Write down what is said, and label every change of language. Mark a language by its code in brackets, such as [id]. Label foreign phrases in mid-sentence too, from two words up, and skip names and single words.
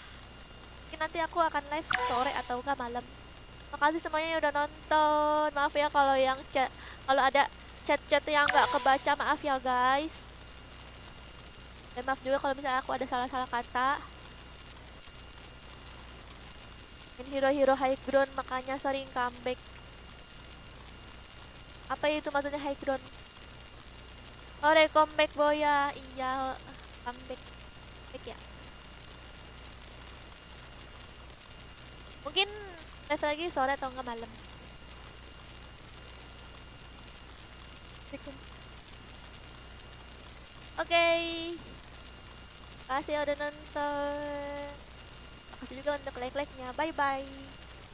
[id] Mungkin nanti aku akan live sore atau enggak malam. Makasih semuanya yang udah nonton. Maaf ya kalau kalau ada chat-chat yang nggak kebaca, maaf ya guys. Dan maaf juga kalau misalnya aku ada salah-salah kata. Main hero-hero [en] high ground [id] makanya sering comeback. Apa itu maksudnya [en] high ground? [id] Sore comeback boya. Iya, comeback. Comeback ya. Mungkin live lagi sore atau enggak malam. Oke. Makasih ya udah nonton. Makasih juga untuk like-like-nya. Bye-bye.